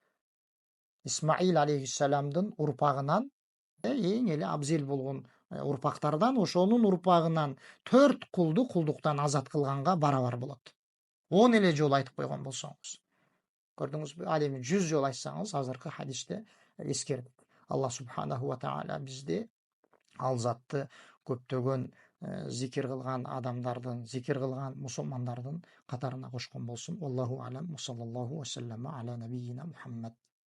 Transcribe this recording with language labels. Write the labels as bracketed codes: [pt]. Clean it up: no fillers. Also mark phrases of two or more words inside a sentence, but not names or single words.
[ky] Исмаил алейхиссаламдын урпагынан эң эле абзел болгон урпактардан, ошонун урпагынан 4 кулду кулдуктан азат кылганга барабар болот. 10 эле жолу айтып койгон болсоңуз. Көрдүңүзбү? Ал эми 100 жолу айтсаңыз, азыркы хадисте эскердик. [ar] الله سبحانه وتعالى [ky] бизди ал затты көптөгөн зикир кылган адамдардын, зикир кылган мусулмандардын катарына кошкон болсун. [ar] الله أعلم. صلى الله وسلم على نبينا محمد.